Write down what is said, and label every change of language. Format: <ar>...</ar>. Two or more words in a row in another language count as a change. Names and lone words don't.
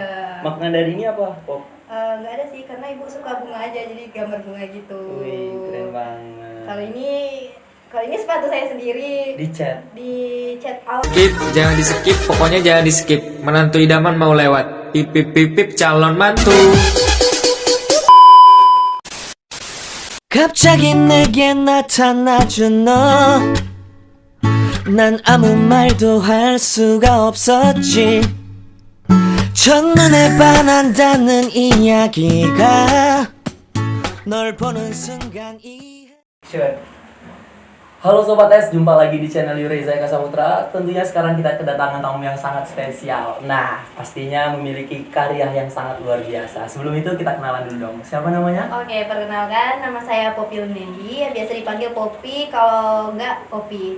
<id>Makna dari ini apa, Pop? Nggak ada sih, karena ibu suka bunga aja, jadi gambar bunga gitu. Wih, keren banget. Kalau ini sepatu saya sendiri. Di chat awal. Skip, jangan di skip, pokoknya jangan di skip. Menantu idaman mau lewat. Pipip pipip calon mantu.</id> <ko>갑자기 내게 나타나준 너 난 아무 말도 할 수가 없었지 첫눈에 반한다는 이야기가 널 보는 순간</ko> <id>Sure. Halo Sobat S, jumpa lagi di channel Yureza Eka Saputra. Tentunya sekarang kita kedatangan tamu yang sangat spesial. Nah, pastinya memiliki karya yang sangat luar biasa. Sebelum itu kita kenalan dulu dong. Siapa namanya? Oke, perkenalkan, nama saya Poppy Lendi. Biasa dipanggil Poppy, kalau enggak Poppy.</id>